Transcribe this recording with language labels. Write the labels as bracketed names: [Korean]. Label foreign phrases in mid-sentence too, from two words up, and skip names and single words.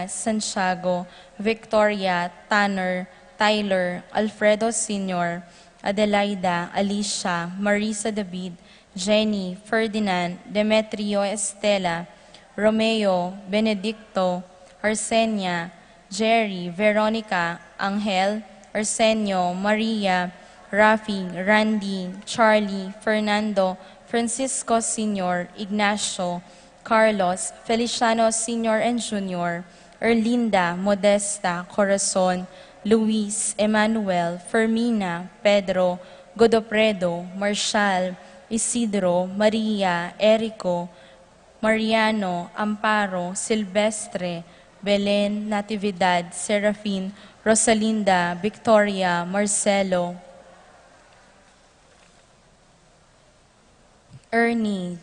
[English] Santiago, Victoria, Tanner, Tyler, Alfredo Sr., Adelaida, Alicia, Marisa David, Jenny, Ferdinand, Demetrio Estela, Romeo, Benedicto, Arsenia, Jerry, Veronica, Angel, Arsenio, Maria, Rafi, Randy, Charlie, Fernando, Francisco Sr., Ignacio, Carlos, Feliciano Sr. and Jr., Erlinda, Modesta, Corazon, Luis, Emmanuel, Fermina, Pedro, Godopredo, Marshall, Isidro, Maria, Erico, Mariano, Amparo, Silvestre, Belen, Natividad, Serafin, Rosalinda, Victoria, Marcelo, Ernie,